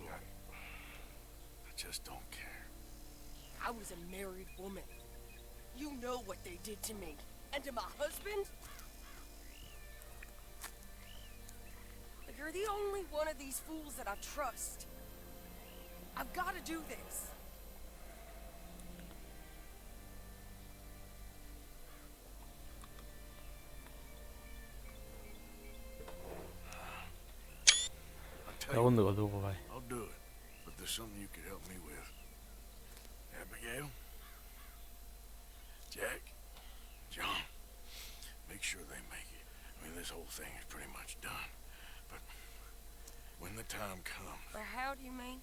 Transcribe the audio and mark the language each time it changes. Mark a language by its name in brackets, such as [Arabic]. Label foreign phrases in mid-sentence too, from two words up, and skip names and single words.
[English] I just don't care. I was a married woman. You know what they did to me. And to my husband? But you're the only one of these fools that I trust. I've got to do this. [Basque] Lagunduko dugu bai. [English] I'll do it, but there's something you could help me with. Abigail? Jack? John? Make sure they make it. I mean, this whole thing is pretty much done. But when the time comes... How do you mean?